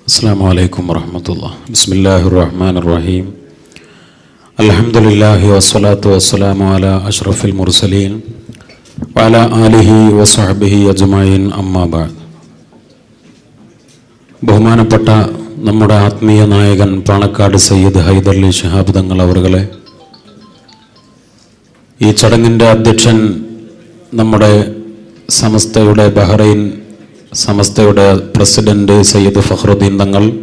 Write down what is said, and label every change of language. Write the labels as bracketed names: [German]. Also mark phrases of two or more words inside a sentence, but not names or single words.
[Arabic] السلام عليكم ورحمة الله. بسم الله الرحمن الرحيم. الحمد لله والصلاة والسلام على أشرف المرسلين وعلى آله وصحبه أجمعين أما بعد. [Malayalam] ബഹുമാനപ്പെട്ട നമ്മുടെ ആത്മീയ നായകൻ പാണക്കാട് സയ്യിദ് ഹൈദർലി ശിഹാബ് തങ്ങൾ അവറുകളെ, ഈ ചടങ്ങിൻ്റെ അധ്യക്ഷൻ നമ്മുടെ സമസ്തയുടെ ബഹ്റൈൻ സമസ്തയുടെ പ്രസിഡന്റ് സയ്യിദ് ഫഖ്റുദ്ദീൻ തങ്ങൾ,